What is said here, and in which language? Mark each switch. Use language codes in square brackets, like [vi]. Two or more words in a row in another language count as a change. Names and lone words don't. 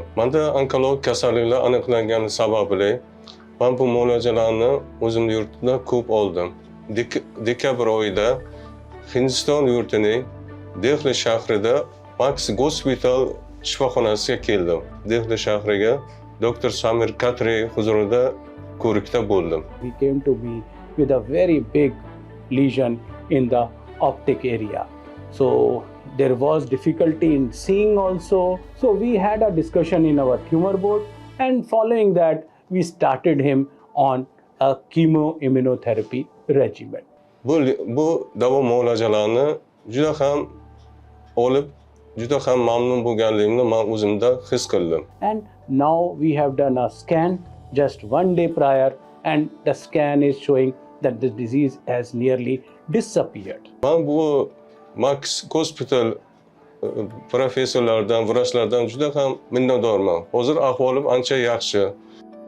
[uz] Menda onkologik kasalliklar aniqlangani sababli men bu muolajalarni o'zimning yurtimda ko'p oldim. Dekabr oyida Hindiston yurtining Dehli shahrida Max Hospital shifoxonasiga keldim. Dehli shahriga doktor Samir Katri huzurida ko'rikda bo'ldim. [en] He came to me with a very big lesion in the optic area. So there was difficulty in seeing also. So we had a discussion in our tumor board, and following that we started him on a chemoimmunotherapy regimen. [uz] Bu davo muolajalarini juda ham olib, juda ham mamnun bo'lganligimni men o'zimda his qildim. [en] And now we have done a scan just one day prior, and the scan is showing that the disease has nearly disappeared. [uz] Men bu Max Hospital professorlardan, vrachlardan juda ham minnatdorman. Hozir ahvolim ancha yaxshi.